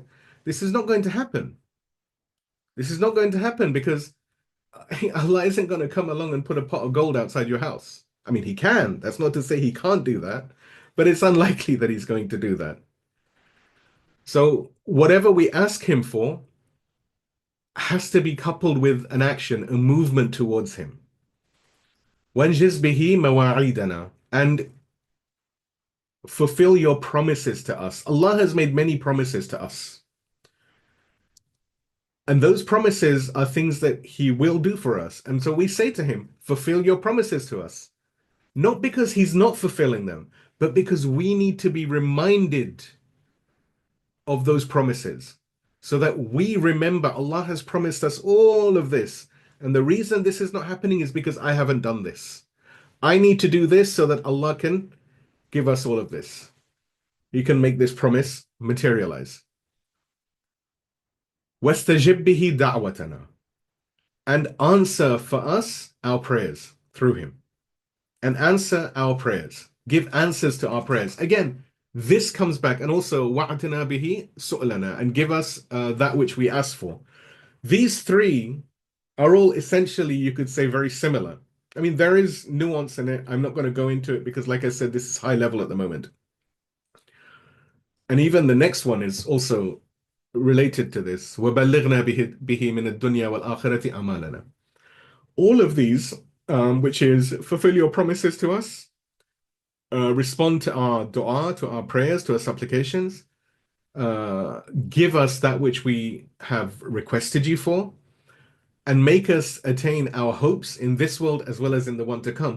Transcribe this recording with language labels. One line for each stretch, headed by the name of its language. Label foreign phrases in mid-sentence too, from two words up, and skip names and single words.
English: This is not going to happen. This is not going to happen because Allah isn't going to come along and put a pot of gold outside your house. I mean, he can. That's not to say he can't do that, but it's unlikely that he's going to do that. So whatever we ask him for has to be coupled with an action, a movement towards him.
Arabic: وَانْجِزْ بِهِ مَوَاعِيدَنَا,
English: and fulfill your promises to us. Allah has made many promises to us. And those promises are things that he will do for us. And so we say to him, fulfill your promises to us. Not because he's not fulfilling them, but because we need to be reminded of those promises so that we remember Allah has promised us all of this. And the reason this is not happening is because I haven't done this. I need to do this so that Allah can give us all of this. He can make this promise materialize.
Arabic: وَاسْتَجِبْ بِهِ دَعْوَتَنَا,
English: and answer for us our prayers through him. And answer our prayers. Give answers to our prayers. Again, this comes back, and also
Arabic: وَعْتِنَا بِهِ سُؤْلَنَا,
English: and give us that which we ask for. These three are all essentially, you could say, very similar. I mean, there is nuance in it. I'm not going to go into it because, like I said, this is high level at the moment. And even the next one is also related to this.
Arabic: وَبَلِّغْنَا بِهِ مِنَ الدُّنْيَا وَالْآخِرَةِ أَمَالَنَا.
English: All of these, which is fulfill your promises to us, respond to our dua, to our prayers, to our supplications, give us that which we have requested you for, and make us attain our hopes in this world as well as in the one to come.